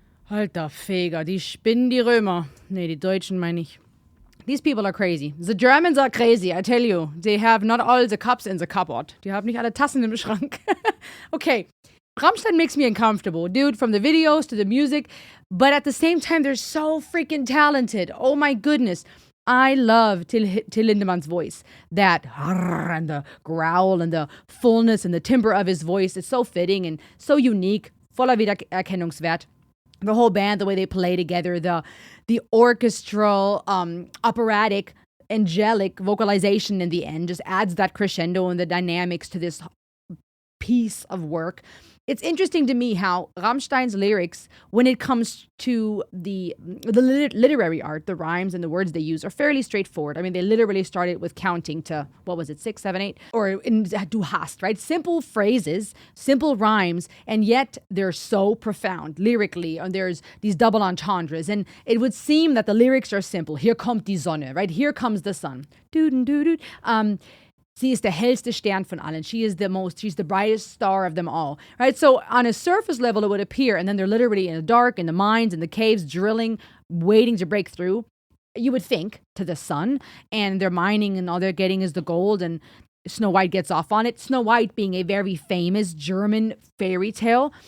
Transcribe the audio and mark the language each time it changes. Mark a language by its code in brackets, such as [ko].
[de] Alter Feger, die spinnen die Römer. Nee, die Deutschen meine ich. [en] These people are crazy. The Germans are crazy, I tell you. They have not all the cups in the cupboard. [de] Die haben nicht alle Tassen im Schrank. [en] Okay. Rammstein makes me uncomfortable, dude, from the videos to the music. But at the same time, they're so freaking talented. Oh my goodness. I love Till Lindemann's voice. That and the growl and the fullness and the timbre of his voice. It's so fitting and so unique. [de] Voller Wiedererkennungswert. [en] The whole band, the way they play together, the orchestral, operatic, angelic vocalization in the end just adds that crescendo and the dynamics to this piece of work. It's interesting to me how Rammstein's lyrics, when it comes to the literary art, the rhymes and the words they use are fairly straightforward. I mean, they literally started with counting to, what was it, 6, 7, 8? Or in Du hast, right? Simple phrases, simple rhymes, and yet they're so profound lyrically. And there's these double entendres. And it would seem that the lyrics are simple. [de] Hier kommt die Sonne, [en] right? Here comes the sun. [de] Sie ist der hellste Stern von allen. [en] She's the brightest star of them all, right? So on a surface level, it would appear, and then they're literally in the dark, in the mines, in the caves, drilling, waiting to break through. You would think to the sun, and they're mining, and all they're getting is the gold, and Snow White gets off on it. Snow White being a very famous German fairy tale.